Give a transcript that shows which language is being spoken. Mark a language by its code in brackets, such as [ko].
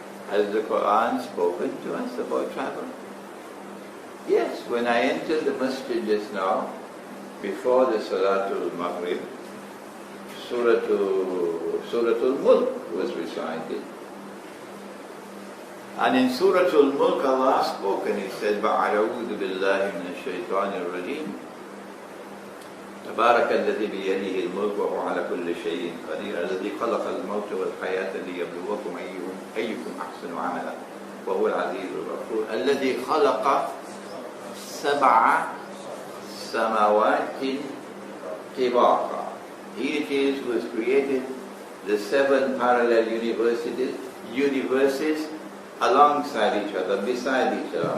[en] Has the Quran spoken to us about travel? Yes, when I entered the masjid just now, before the Salatul Maghrib, Suratul Mulk was recited. And in Suratul Mulk Allah spoke and He said, [ar] وَأَعُوذُ بِاللَّهِ مِنَ الشَّيْطَانِ الرَّجِيمِ تبارك الذي بيده الملك وهو على كل شيء قدير الذي خلق الموت والحياة ليبلوكم أيكم أحسن عملا وهو العزيز الغفور الذي خلق 7 سماوات طباقا. [en] He it is who has created the 7 parallel universes alongside each other, beside each other.